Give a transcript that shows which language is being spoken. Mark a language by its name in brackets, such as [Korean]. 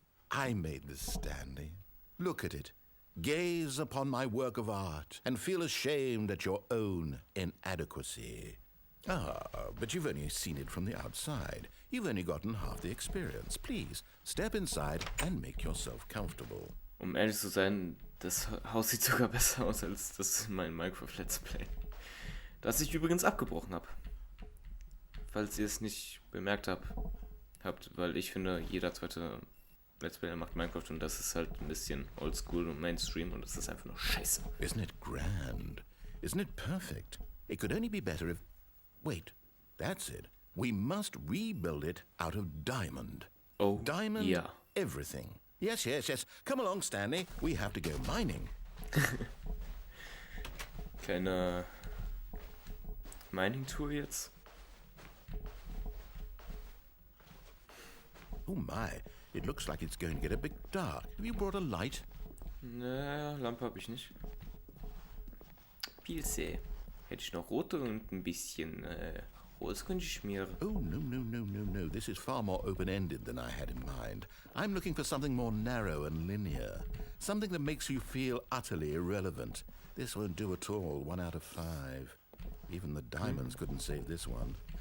[English] I made this, Stanley. Look at it. Gaze upon my work of art and feel ashamed at your own inadequacy. But you've only seen it from the outside. You've only gotten half the experience. Please, step inside and make yourself comfortable. [German] Ehrlich zu sein, das Haus sieht sogar besser aus als das in meinem Minecraft Let's Play. Das ich übrigens abgebrochen habe. Falls ihr es nicht bemerkt habt, weil ich finde, jeder zweite Let's Player macht Minecraft und das ist halt ein bisschen oldschool und Mainstream und das ist einfach nur scheiße. [English] Isn't it grand? Isn't it perfect? It could only be better if... Wait, that's it. We must rebuild it out of diamond. Oh, diamond, yeah. Everything. Yes. Come along, Stanley. We have to go mining. [German] Kleine Mining-Tour jetzt. [English] Oh my, it looks like it's going to get a bit dark. Have you brought a light? [German] Naja, Lampe habe ich nicht. Pilze. Hätte ich noch rote und ein bisschen Rose könnte ich schmieren. [English] Oh, no. This is far more open-ended than I had in mind. I'm looking for something more narrow and linear. Something that makes you feel utterly irrelevant. This won't do at all. 1 out of 5. Even the diamonds couldn't save this one.